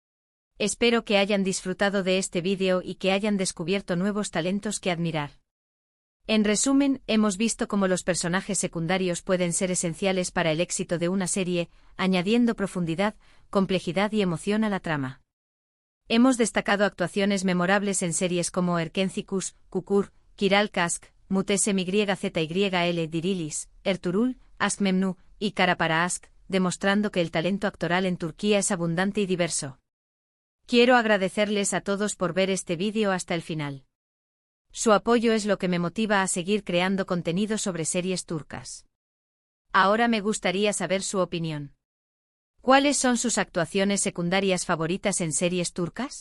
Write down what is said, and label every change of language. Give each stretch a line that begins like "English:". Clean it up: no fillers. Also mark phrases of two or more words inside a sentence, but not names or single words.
Spanish: Espero que hayan disfrutado de este vídeo y que hayan descubierto nuevos talentos que admirar. En resumen, hemos visto cómo los personajes secundarios pueden ser esenciales para el éxito de una serie, añadiendo profundidad, complejidad y emoción a la trama. Hemos destacado actuaciones memorables en series como Erkencikus, Kukur, Kiral Kask, Mutesem YZYL Dirilis, Ertuğrul, Aşk Memnu y Kara para Aşk, demostrando que el talento actoral en Turquía es abundante y diverso. Quiero agradecerles a todos por ver este vídeo hasta el final. Su apoyo es lo que me motiva a seguir creando contenido sobre series turcas. Ahora me gustaría saber su opinión. ¿Cuáles son sus actuaciones secundarias favoritas en series turcas?